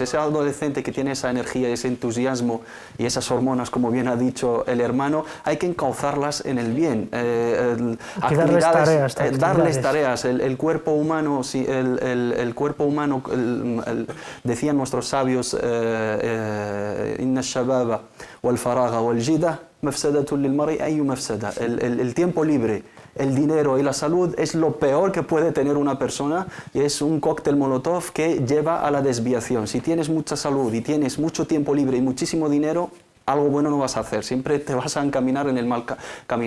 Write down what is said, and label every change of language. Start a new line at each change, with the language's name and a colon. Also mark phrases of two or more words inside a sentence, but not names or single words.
Spanish: Ese adolescente que tiene esa energía, ese entusiasmo y esas hormonas, como bien ha dicho el hermano, hay que encauzarlas en el bien. Darles tareas. El cuerpo humano, decían nuestros sabios,
Arabic: إن الشباب والفراغ والجدة مفسدة للمرء أي مفسدة.
Spanish: El tiempo libre, el dinero y la salud es lo peor que puede tener una persona y es un cóctel molotov que lleva a la desviación. Si tienes mucha salud y tienes mucho tiempo libre y muchísimo dinero, algo bueno no vas a hacer, siempre te vas a encaminar en el mal camino.